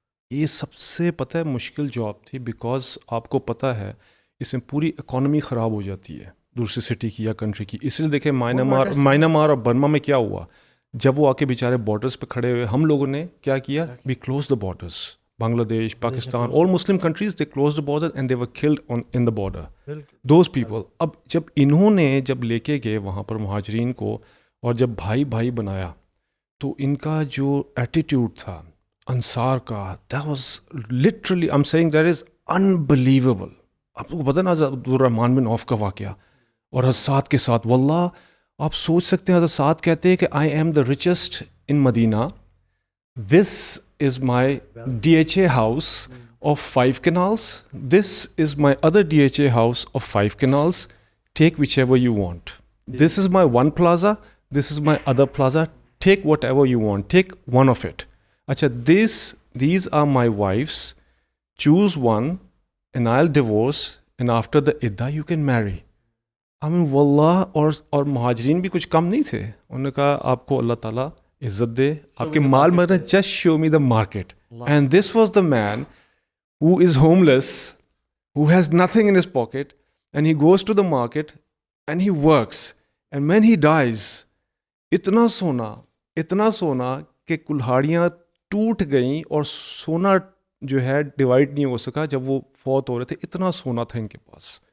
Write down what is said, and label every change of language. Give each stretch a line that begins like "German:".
Urdu: یہ سب سے پتہ ہے مشکل جاب تھی, بیکاز آپ کو پتہ ہے اس میں پوری اکانومی خراب ہو جاتی ہے دوسری سٹی کی یا کنٹری کی. اس لیے دیکھیں مائنمار اور برما میں کیا ہوا, جب وہ آ کے بیچارے بارڈرز پہ کھڑے ہوئے, ہم لوگوں نے کیا کیا,
English: We close the borders. Bangladesh, Pakistan, all Muslim countries, they closed the border and they were killed in the border. Those people.
Urdu: اب جب انہوں نے جب لے کے گئے وہاں پر مہاجرین کو اور جب بھائی بھائی بنایا, تو ان کا جو ایٹیٹیوڈ تھا انصار کا,
English: that was literally, I'm saying that is unbelievable.
Urdu: آپ کو پتہ نا حضرت الرحمان بن عوف کا واقعہ اور حضرت سعد کے ساتھ, واللہ آپ سوچ سکتے ہیں حضرت سعد کہتے ہیں کہ
English: I am the richest in Medina. This is my DHA house of 5 canals. This is my other DHA house of 5 canals. Take whichever you want. This is my one plaza. This is my other plaza. Take whatever you want. Take one of it. Acha, these are my wives. Choose one and I'll divorce. And after the idda you can marry. I mean,
Urdu: wallah, اور مہاجرین بھی کچھ کم نہیں تھے. انہوں نے کہا آپ کو اللہ تعالیٰ عزت دے, آپ کے مال میں
English: Just show me the market. And this was the man who is homeless, who has nothing in his pocket, and he goes to the market and he works, and when he dies,
Urdu: اتنا سونا کہ کلہاڑیاں ٹوٹ گئیں اور سونا جو ہے divide نہیں ہو سکا جب وہ فوت ہو رہے تھے, اتنا سونا تھا ان کے پاس.